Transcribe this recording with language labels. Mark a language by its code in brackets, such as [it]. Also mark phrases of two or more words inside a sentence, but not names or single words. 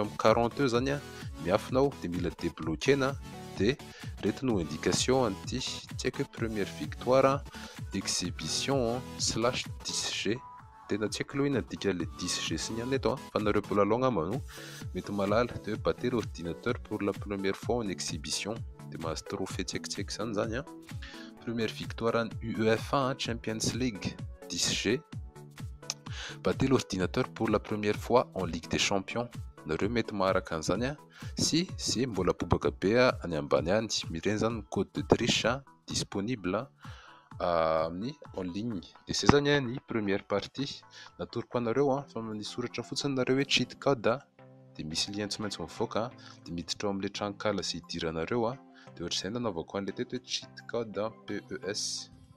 [mg] amin'ny 40 eo zany miafinao dia mila débloquena dia reto no indication an'ity tsy haiko hoe [fr] première victoire d'exhibition [mg] / 10G tena tsy haiko aloha inona dika le 10G sy ny any eto fa nareo mpilalao ngamba no mety malala dia hoe [fr] battre l'ordinateur pour la première fois en exhibition [mg] dia mahazo trophée tsy haiko zany [fr] première victoire en UEFA Champions League 10G battre l'ordinateur pour la première fois en Ligue des Champions nareo [mg] mety maharaka an'izany sy mbola bobaka be any ambany any mireny zany [fr] code de triche disponible [mg] amin'ny [fr] en ligne [mg] dia izay zany ny [fr] première partie [mg] natoroko anareo fa nisoratra fotsiny nareo hoe [en] cheat code [mg] dia misy lien tsy maintsy mivoaka dia miditra ao amin'ilay tranokala sy hidiranareo dia ohatr'izay nanaovako an'ilay teto hoe [en] cheat code [mg] PES